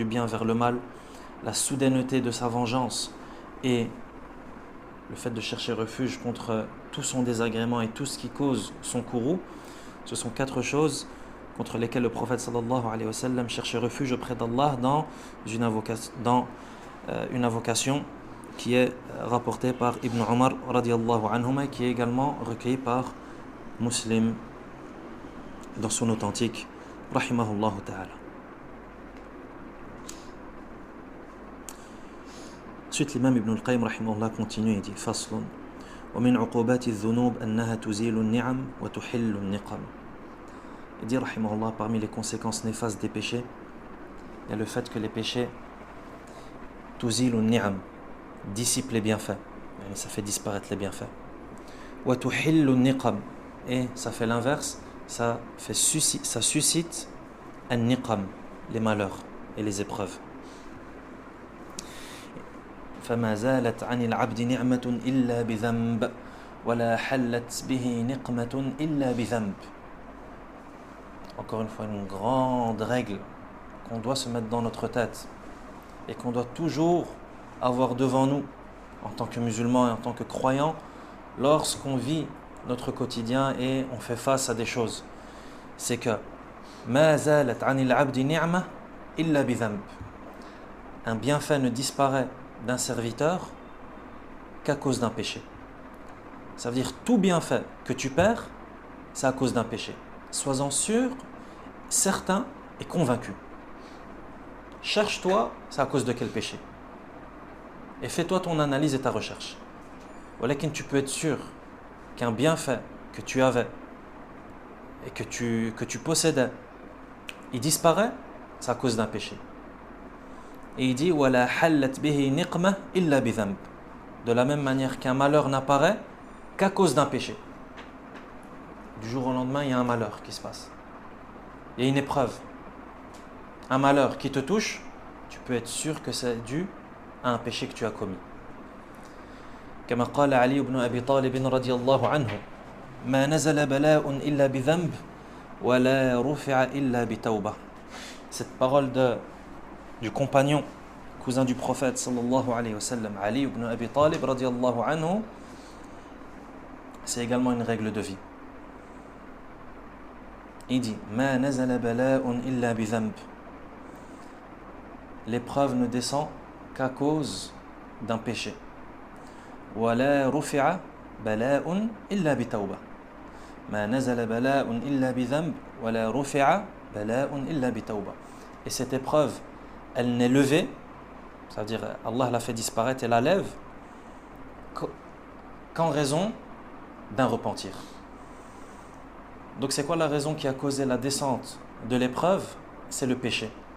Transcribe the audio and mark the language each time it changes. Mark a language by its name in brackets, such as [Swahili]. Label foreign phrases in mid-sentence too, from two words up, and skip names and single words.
[French] bien vers le mal, la soudaineté de sa vengeance et le fait de chercher refuge contre tout son désagrément et tout ce qui cause son courroux, ce sont 4 choses contre lesquels le prophète [Arabic] صلى الله عليه وسلم [French] cherchait refuge auprès d'Allah dans une invocation qui est rapportée par Ibn Omar [Arabic] رضي الله عنهما [French] et qui est également recueillie par Muslim dans son authentique [Arabic] رحمه الله تعالى. [French] Ensuite l'imam Ibn al-Qayyim rahimahullah continue et dit [Arabic] فصل ومن عقوبات الذنوب أنها تزيل النعم وتحل النقم. [French] Il dit rahimahullah, parmi les conséquences néfastes des péchés, il y a le fait que les péchés [Arabic] تزيل النعم, [French] dissipent les bienfaits, ça fait disparaître les bienfaits. [Arabic] وتحل النقم, [French] et ça fait l'inverse, ça suscite an-niqam, les malheurs et les épreuves. [Arabic] فما زالت عن العبد نعمة إلا بذنب ولا حلت به نقمة إلا بذنب. [French] Encore une fois, une grande règle qu'on doit se mettre dans notre tête et qu'on doit toujours avoir devant nous en tant que musulmans et en tant que croyants lorsqu'on vit notre quotidien et on fait face à des choses. C'est que [Arabic] ما زالت عن العبد نعمة إلا بذنب. [French] Un bienfait ne disparaît d'un serviteur qu'à cause d'un péché. Ça veut dire tout bienfait que tu perds, c'est à cause d'un péché. Sois-en sûr, certain et convaincu. Cherche-toi, c'est à cause de quel péché. Et fais-toi ton analyse et ta recherche. Voilà que tu peux être sûr qu'un bienfait que tu avais et que tu possédais, il disparaît, c'est à cause d'un péché. Et il dit [Arabic] وَلَا حَلَّتْ بِهِ نِقْمَةٌ إِلَّا بِذَنْبٍ. [French] De la même manière qu'un malheur n'apparaît qu'à cause d'un péché. Du jour au lendemain, il y a un malheur qui se passe. Il y a une épreuve. Un malheur qui te touche, tu peux être sûr que c'est dû à un péché que tu as commis. [Arabic] كما قال علي بن أبي طالب رضي الله عنه ما نزل بلاء إلا بذنب ولا رفع إلا بتوبة. [French] Cette parole du compagnon, cousin du prophète [Arabic] صلى الله عليه وسلم, [French] Ali ibn Abi Talib [Arabic] رضي الله عنه, [French] c'est également une règle de vie. Il dit [Arabic] ما نزل بلاء إلا بذنب. L'épreuve ne descend qu'à cause d'un péché. ولا رفع بلاء إلا بتوبة. ما نزل بلاء إلا بذنب ولا رفع بلاء إلا بتوبة. [French] Et cette épreuve, elle n'est levée, ça veut dire Allah l'a fait disparaître et la lève qu'en raison d'un repentir. Donc c'est quoi la raison qui a causé la descente de l'épreuve? C'est le péché.